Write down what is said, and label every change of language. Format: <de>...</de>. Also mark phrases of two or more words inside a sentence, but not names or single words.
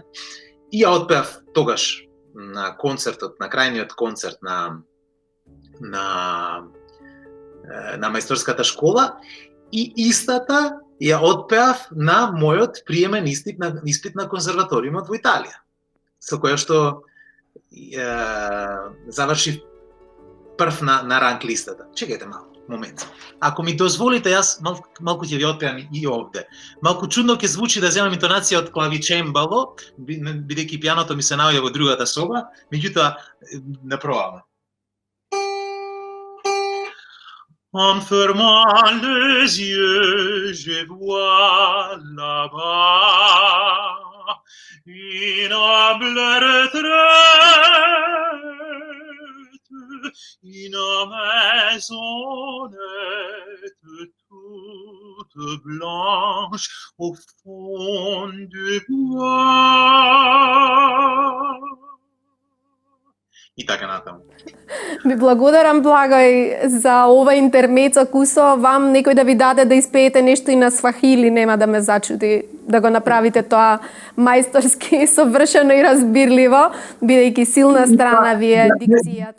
<mk>И ја отпеав тогаш на концертот, на крајниот концерт на мајсторската школа, и истата ја отпеав на мојот приемен испит на конзерваториумот во Италија, со која што завршив прв на ранг листата. Чекајте малку. момент. Ако ми дозволите, јас малку ќе ви отпеам и овде. Малку чудно ќе звучи да земам интонација од клавичембало, бидејќи пијаното ми се наоѓа во другата соба, меѓутоа направаме.</mk> <fr>En fermant les yeux, je vois là-bas une humble retraite, une maisonnette toute blanche au fond du bois.</fr> <mk>И така натаму. Ви благодарам, Благој, за ова интермецо кусо. Вам некој да ви даде да испеете нешто и на свахили, нема да ме зачуди да го направите тоа мајсторски, совршено и разбирливо, бидејќи силна страна ви е дикцијата.</mk>